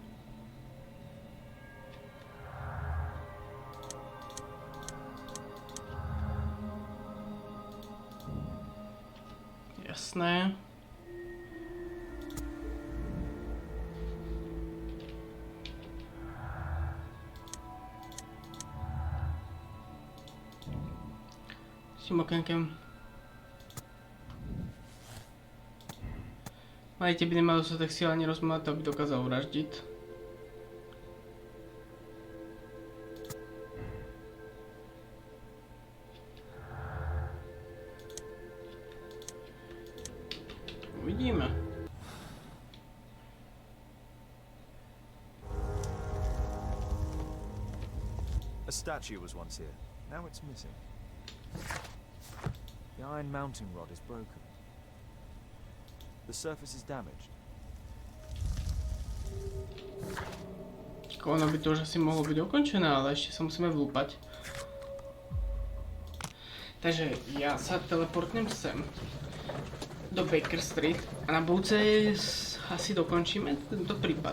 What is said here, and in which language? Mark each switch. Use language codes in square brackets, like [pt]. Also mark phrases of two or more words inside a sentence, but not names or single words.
[sk] Jasné. [cs] S tím okénkem. [sk] Majiteľ by nemal dostatek síl ani rozmýšľať, aby dokázal vraždiť. Uvidíme. [en] A statue was once here. Now it's missing. The iron mounting rod is broken. The surface is damaged. [sk] Ono by to už asi mohlo byť ukončené, ale ešte sa musíme vlúpať. Takže ja sa teleportnem sem do Baker Street a na budúce asi dokončíme tento prípad.